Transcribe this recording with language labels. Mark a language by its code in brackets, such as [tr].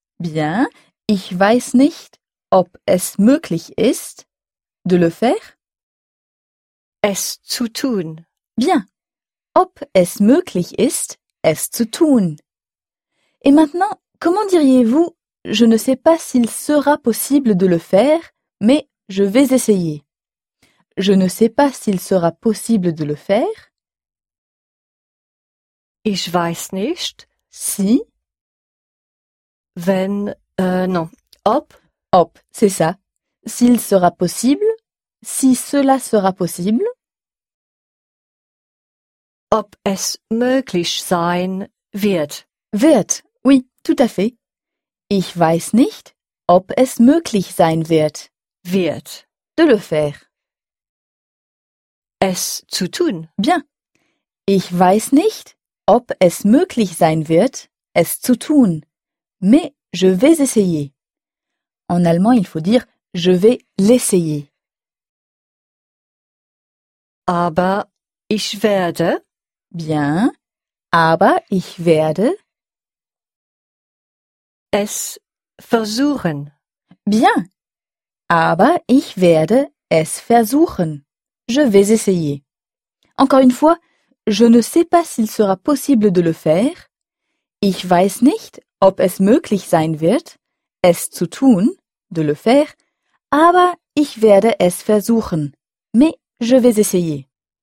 [de] Bien, ich weiß nicht, ob es möglich ist, [fr] de le faire, [de] es zu tun. Bien, ob es möglich ist, es zu tun. [fr] Et maintenant, comment diriez-vous je ne sais pas s'il sera possible de le faire, mais je vais essayer. Je ne sais pas s'il sera possible de le faire. [de] Ich weiß nicht. [fr] Si. [de] Wenn, [fr] non. [de] Ob. [fr] Ob, c'est ça. S'il sera possible. Si cela sera possible. [de] Ob es möglich sein wird. Wird, [fr] oui, tout à fait. [de] Ich weiß nicht, ob es möglich sein wird. Wird. [fr] De le faire. [de] Es zu tun. [fr] Bien. [de] Ich weiß nicht, ob es möglich sein wird, es zu tun. [fr] Mais je vais essayer. En allemand, il faut dire je vais l'essayer. [de] Aber ich werde. [fr] Bien. [de] Aber ich werde. Es versuchen. [fr] Bien. [de] Aber ich werde es versuchen. [fr] Je vais essayer. Encore une fois, je ne sais pas s'il sera possible de le faire. [de] Ich weiß nicht, ob es möglich sein wird, es zu tun, [fr] de le faire. [de] Aber ich werde es versuchen. [fr] Mais je vais essayer.